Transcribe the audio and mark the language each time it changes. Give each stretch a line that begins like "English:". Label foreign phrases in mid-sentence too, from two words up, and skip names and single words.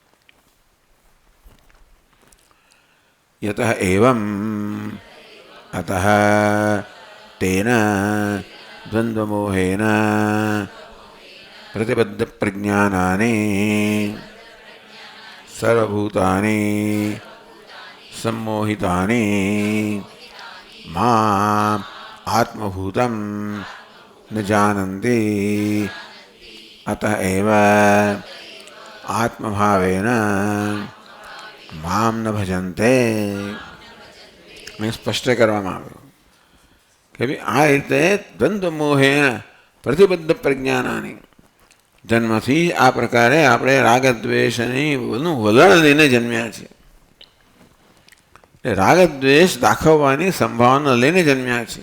Sanskrit: यतः एवं अतः तेन द्वंद्वमोहेन प्रतिबद्ध प्रज्ञानानि સર્વભૂતાની सम्मोहितानि माम् आत्मभूतं न जानन्ति अतः एव आत्मभावेन मां न भजन्ते.
Gujarati: સ્પષ્ટ કરવામાં આવ્યું કે ભાઈ આ રીતે
Sanskrit: द्वंद्व मोहेन प्रतिबद्ध प्रज्ञानानि,
Gujarati: જન્મથી આ પ્રકારે આપણે રાગદ્વેષની વલણ લઈને જન્મ્યા છીએ. રાગદ્વેષ દાખવવાની સંભાવના લઈને જન્મ્યા છે.